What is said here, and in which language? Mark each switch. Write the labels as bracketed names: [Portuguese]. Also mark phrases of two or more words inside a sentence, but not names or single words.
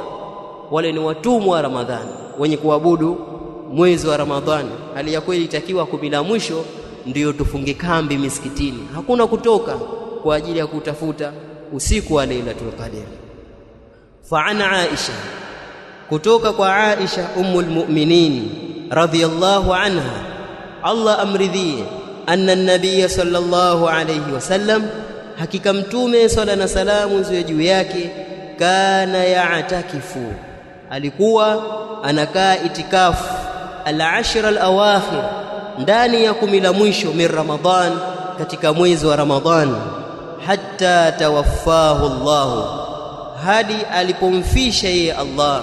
[Swahili] Wale ni watumwa wa Ramadhani wenye kuabudu mwezi wa Ramadhani. Hali ya kweli itakiwa 10 la mwisho ndio tufunge kambi misikitini, hakuna kutoka kwa ajili ya kutafuta usiku wa Lailatul Qadr. [Arabic] فعن عائشة, [Swahili] kutoka kwa Aisha [Arabic] أم المؤمنين رضي الله عنها, [Swahili] Allah amridhie, anna [Arabic] النبي صلى الله عليه وسلم, [Swahili] hakika mtume sala na salamu ziwe juu yake, [Arabic] كان يعتكف, [Swahili] alikuwa anakaa itikafu [Arabic] العشر الأواخر, [Swahili] ndani ya 10 la mwisho [Arabic] من رمضان, [Swahili] katika mwezi wa Ramadhan, [Arabic] حتى توفاه الله, [Swahili] hadi alipomfisha yeye Allah.